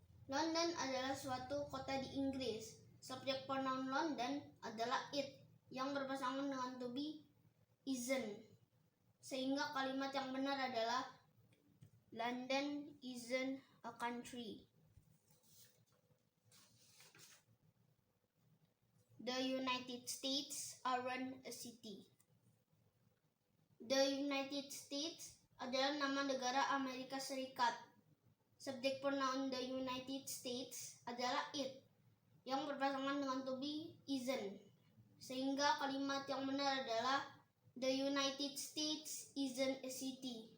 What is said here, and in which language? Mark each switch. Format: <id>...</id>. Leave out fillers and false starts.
<id>London adalah suatu kota di Inggris. Subjek pronoun London adalah it yang berpasangan dengan to be isn't. Sehingga kalimat yang benar adalah</id> <en>London isn't a country. The United States aren't a city.</en> <id>The United States adalah nama negara Amerika Serikat. Subjek pronoun the United States adalah it yang berpasangan dengan to be isn't. Sehingga kalimat yang benar adalah</id> <en>The United States isn't a city.</en>